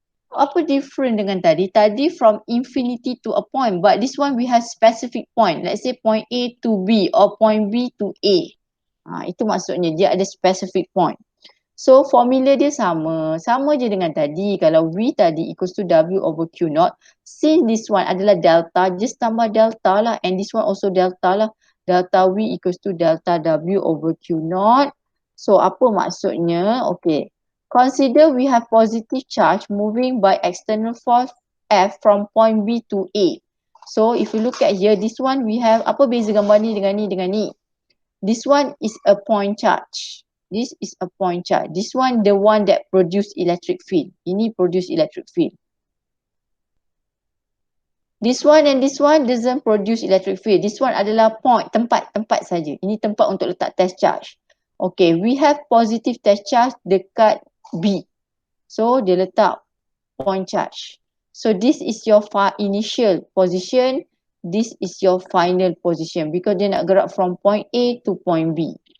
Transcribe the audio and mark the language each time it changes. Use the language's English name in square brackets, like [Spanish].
[Malay] Apa different dengan tadi? [English] Tadi from infinity to a point, but this one we have specific point. Let's say point A to B or point B to A. [Malay] Itu maksudnya dia ada [English] specific point. So formula dia sama. [Malay] Sama je dengan tadi. [English] Kalau V tadi equals to W over Q naught. Since this one adalah delta, just tambah delta lah. And this one also delta lah. Delta V equals to delta W over Q naught. So [Malay] apa maksudnya? [English] Okay. Consider we have positive charge moving by external force F from point B to A. So if you look at here, this one we have, [Malay] apa beza gambar ni dengan ni [English] dengan ni? This one is a point charge. This is a point charge. This one the one that produce electric field. Ini produce electric field. This one and this one doesn't produce electric field. This one adalah point, [Malay] tempat saja. Ini tempat untuk letak test charge. [English] Okay, we have positive test charge dekat B. So, [Malay] dia letak [English] point charge. So, this is your initial position. This is your final position. Because [Malay] dia nak gerak [English] from point A to point B.